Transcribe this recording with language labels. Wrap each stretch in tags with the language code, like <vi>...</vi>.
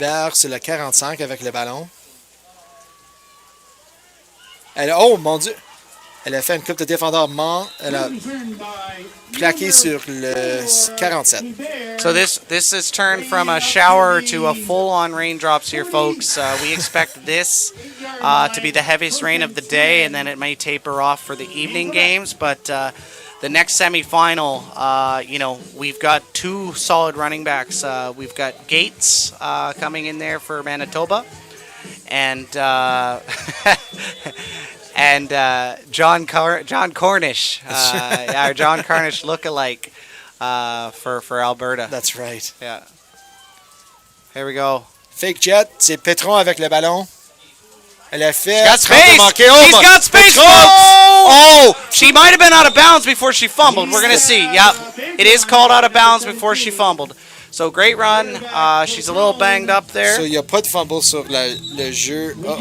<fr>Hubert sur le 45 avec le ballon. Oh mon Dieu! Elle a fait une coupe de défendeur mort. Elle a plaqué sur le 47.</fr> <en>So this has turned from a shower to a full-on raindrops here, folks. We expect this to be the heaviest rain of the day, and then it may taper off for the evening games. But the next semifinal, we've got two solid running backs. We've got Gates coming in there for Manitoba, and John Cornish, our John Cornish lookalike for Alberta. That's right. Yeah. Here we go.</en> <fr>Fake jet, c'est Petron avec le ballon. Elle a fait.</fr> <en>Got space. She's got space, folks. Oh, she might have been out of bounds before she fumbled. We're gonna see. Yep, it is called out of bounds before she fumbled. So great run. She's a little banged up there.</en> <fr>So il n'y a pas de fumble sur le jeu.</fr>